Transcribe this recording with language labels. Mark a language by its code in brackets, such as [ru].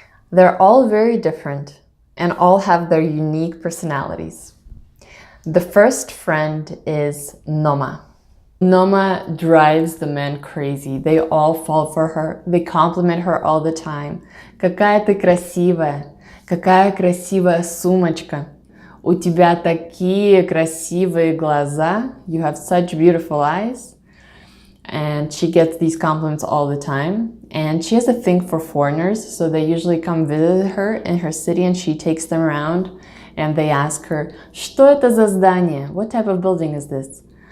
[en] They're all very different and all have their unique personalities. The first friend is Noma. Noma drives the men crazy. They all fall for her. They compliment her all the time. [ru] Какая ты красивая! Какая красивая сумочка! У тебя такие красивые глаза! [en] You have such beautiful eyes. And she gets these compliments all the time. And she has a thing for foreigners, so they usually come visit her in her city and she takes them around and they ask her, [ru] что это за здание? [en] What type of building is this?